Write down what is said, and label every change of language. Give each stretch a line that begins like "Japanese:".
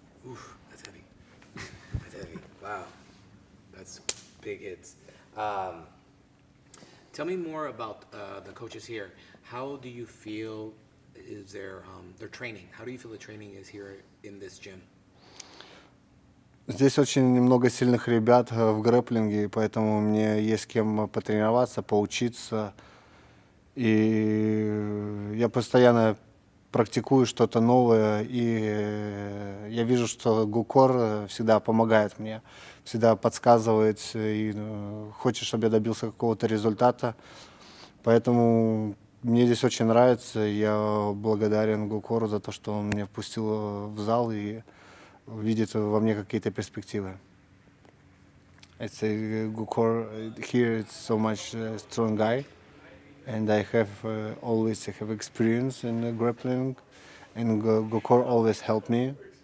English: Oof, that's heavy. That's heavy. Wow. That's big hits. Tell me more about the coaches here. How do you feel is their training? How do you feel the training is here in this gym?
Russian: Здесь очень много сильных ребят в грэпплинге, поэтому мне есть с кем потренироваться, поучиться. И я постоянно практикую что-то новое, и я вижу, что Гукор всегда помогает мне, всегда подсказывает и хочет, чтобы я добился какого-то результата. Поэтому мне здесь очень нравится. Я благодарен Гукору за то, что он меня впустил в зал и видит во мне какие-то перспективы.
English: I say Gukor here is so much strong guy, and I have always have experience in grappling, and Gukor always help me.